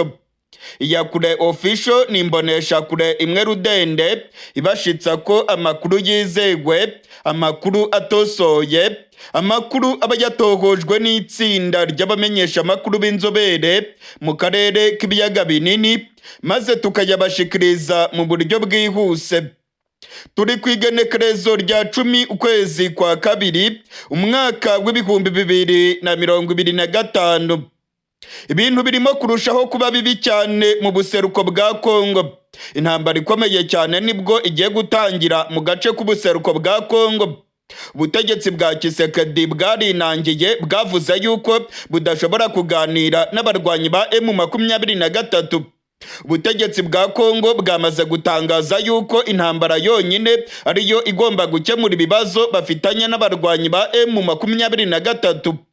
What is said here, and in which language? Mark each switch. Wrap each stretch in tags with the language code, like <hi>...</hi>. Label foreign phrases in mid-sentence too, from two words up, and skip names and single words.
<rn>Iyakure Official ni imbonesha kure imwe rudende ibashitsa ko amakuru yizewe, amakuru atosoye, amakuru aba yatohojwe n'itsinda ry'abamenyesha amakuru b'inzobere mu karere k'ibiyaga binini, maze tukayabashikiriza mu buryo bwihuse. Turi kwigenekerezo rya 10 ukwezi kwa kabiri umwaka w'ibihumbi 2025. Ibintu birimo kurushaho kuba bibi cyane mu buseruko bwa Congo. Intambara ikomeye cyane nibwo igiye gutangira mu gace k'ubuseruko bwa Congo. Ubutegetsi bwa Kisekedi bwarinangiye bwavuze yuko budashobora kuganira n'abarwanyi ba M23. Ubutegetsi bwa Congo bwamaze gutangaza yuko intambara yonyine ariyo igomba gukemura ibibazo bafitanye n'abarwanyi ba M23.</rn>